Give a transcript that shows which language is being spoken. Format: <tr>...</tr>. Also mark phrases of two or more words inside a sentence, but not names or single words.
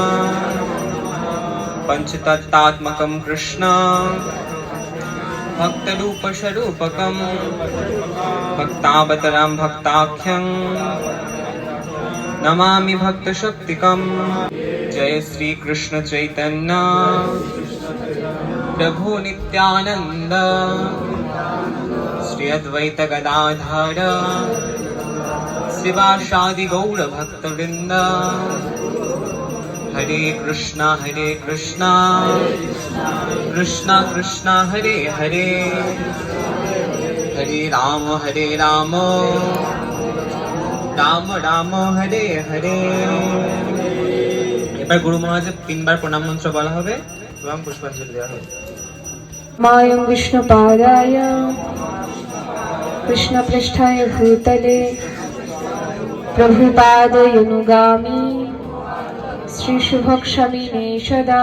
<sa>पंचतत्त्वात्मकं कृष्ण भक्तरूपस्वरूपकं भक्तावतारं भक्ताख्यं नमामि भक्तशक्तिकं। जय श्री कृष्ण चैतन्य प्रभु नित्यानंद श्री अद्वैत गदाधर श्रीवासादि गौर भक्तवृंद। हरे कृष्णा कृष्णा कृष्णा हरे हरे हरे राम राम राम हरे हरे।</sa> <bn>এবার গুরু মহারাজের 3 বার প্রণাম মন্ত্র বলা হবে এবং পুষ্পাঞ্জলি দেওয়া হবে।</bn> <sa>मायं विष्णुपादाय कृष्णपृष्ठाय भूतले प्रभुपादयनुगामि श्रीशुभक्षमिने सदा।</sa>